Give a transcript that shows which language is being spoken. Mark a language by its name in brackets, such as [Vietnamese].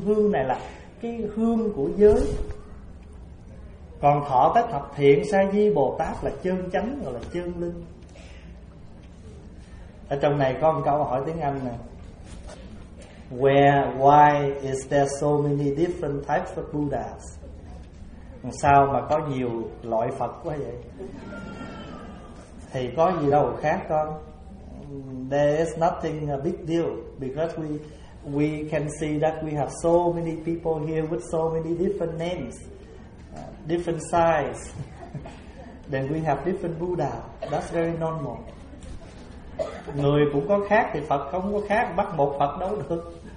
[Vietnamese] Hương này là cái hương của giới. Còn thọ tất thập thiện sa di bồ tát là chân chánh, gọi là chân linh. Ở trong này có một câu hỏi tiếng Anh nè: [English] Why is there so many different types of Buddhas? [Vietnamese] Sao mà có nhiều loại Phật quá vậy? Thì có gì đâu khác con. [English] There is nothing a big deal, because we can see that we have so many people here with so many different names, different size. Then we have different Buddha. That's very normal. [Vietnamese] Người cũng có khác thì Phật không có khác, bắt một Phật đâu được.